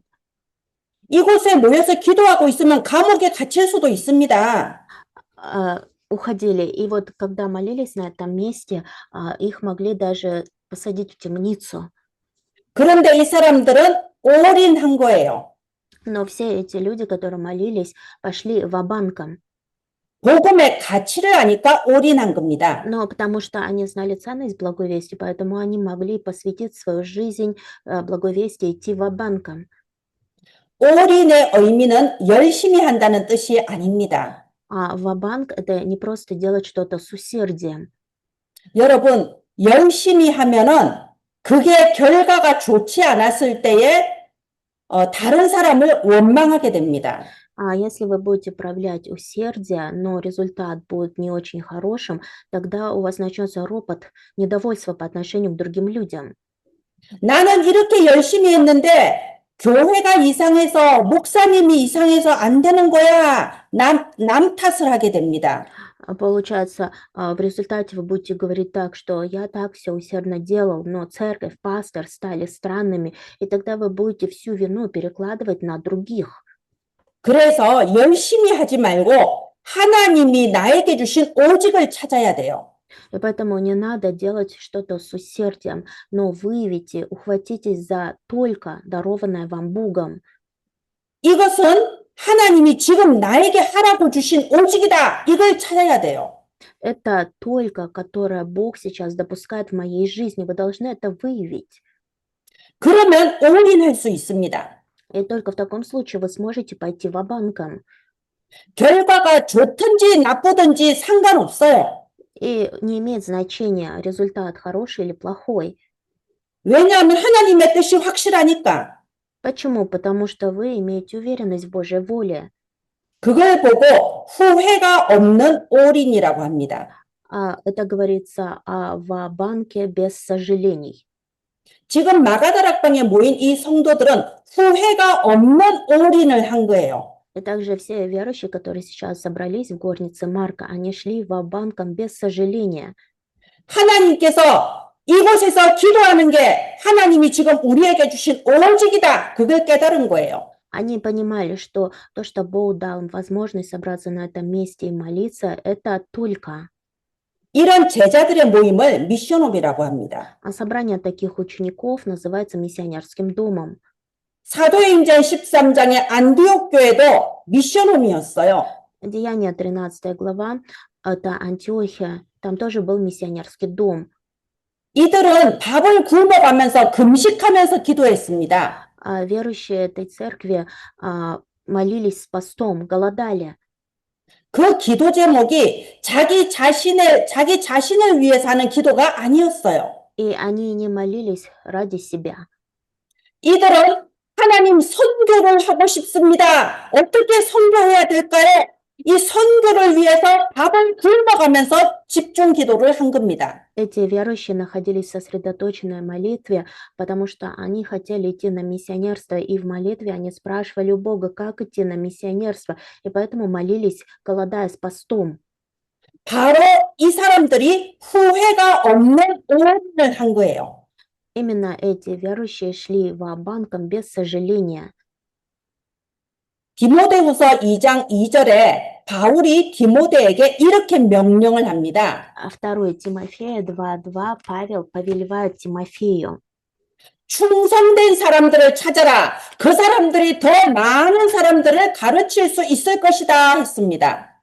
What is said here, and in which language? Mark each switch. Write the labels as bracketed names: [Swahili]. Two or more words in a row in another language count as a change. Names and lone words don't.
[Korean] 이곳에 모여서 기도하고 있으면 감옥에 갇힐 수도 있습니다. [Russian] Уходили. И вот когда молились на этом месте, их могли даже посадить в темницу. [Korean] 그런데 이 사람들은 올인한 거예요. [Russian] Но все эти люди, которые молились, пошли ва-банком. [Korean] 복음의 가치를 아니까 올인한 겁니다. [Russian] Но потому что они знали ценность благой вести, поэтому они могли посвятить свою жизнь благой вести, идти ва-банком. [Korean] 올인의 의미는 열심히 한다는 뜻이 아닙니다. [Russian] А ва-банк – это не просто делать что-то с усердием. [Korean] 여러분, 열심히 하면은 그게 결과가 좋지 않았을 때에 다른 사람을 원망하게 됩니다. [Russian] А если вы будете проявлять усердие, но результат будет не очень хорошим, тогда у вас начнется ропот, недовольство по отношению к другим людям. [Korean] 나는 이렇게 열심히 했는데 교회가 이상해서 목사님이 이상해서 안 되는 거야. 남 탓을 하게 됩니다. [Russian] Получается, в результате вы будете говорить так, что я так все усердно делал, но церковь, пастор стали странными, и тогда вы будете всю вину перекладывать на других. [Korean] 그래서 열심히 하지 말고 하나님이 나에게 주신 오직을 찾아야 돼요. [Russian] И поэтому не надо делать что-то с усердием, но выявите, ухватитесь за только дарованное вам Богом. [Korean] 이것은 하나님이 지금 나에게 하라고 주신 오직이다. 이걸 찾아야 돼요. [Russian] Это только, которое Бог сейчас допускает в моей жизни. Вы должны это выявить. [Korean] 그러면 올인할 수 있습니다. [Russian] И только в таком случае вы сможете пойти ва-банком. [Korean] 결과가 좋든지 나쁘든지 상관없어요. [Russian] И не имеет значения, результат хороший или плохой. [Korean] 왜냐하면 하나님의 뜻이 확실하니까. [Russian] Почему? Потому что вы имеете уверенность в Божьей воле. [Korean] 그걸 보고 후회가 없는 올인이라고 합니다. [Russian] Это говорится о ва-банке без сожалений. [Korean] 지금 마가다락방에 모인 이 성도들은 후회가 없는 올인을 한 거예요. [Russian] И также все верующие, которые сейчас собрались в горнице Марка, они шли ва-банком без сожаления. [Korean] 하나님께서 이곳에서 기도하는 게 하나님이 지금 우리에게 주신 오직이다. 그걸 깨달은 거예요. [Russian] Они понимали, что то, что Бог дал им возможность собраться на этом месте и молиться, это только. [Korean] 이런 제자들의 모임을 미션홈이라고 합니다. [Russian] А собрание таких учеников называется миссионерским домом. [Korean] 사도행전 13장의 안디옥 교회도 미션홈이었어요. [Russian] Деяние 13 глава, это Антиохия, там тоже был миссионерский дом. [Korean] 이들은 밥을 굶어가면서 금식하면서 기도했습니다. [Russian] Верующие этой церкви молились с постом, голодали. [Korean] 그 기도 제목이 자기 자신을 위해서 하는 기도가 아니었어요. [Russian] И они не молились ради себя. [Korean] 이들은 하나님 선교를 하고 싶습니다. 어떻게 선교해야 될까요? 이 선교를 위해서 밥을 굶어가면서 집중 기도를 한 겁니다. [Russian] Эти верующие находились в сосредоточенной молитве, потому что они хотели идти на миссионерство, и в молитве они спрашивали у Бога, как идти на миссионерство, и поэтому молились, голодая с постом. [Korean] 바로 이 사람들이 후회가 없는 오해를 한 거예요. [Russian] Именно эти верующие шли ва-банком без сожаления. [Korean] 디모데후서 2장 2절에 바울이 디모데에게 이렇게 명령을 합니다. [Russian] А 2 Тимофея 2:2 Павел повелевает Тимофею: [Korean] 충성된 사람들을 찾아라. 그 사람들이 더 많은 사람들을 가르칠 수 있을 것이다 했습니다.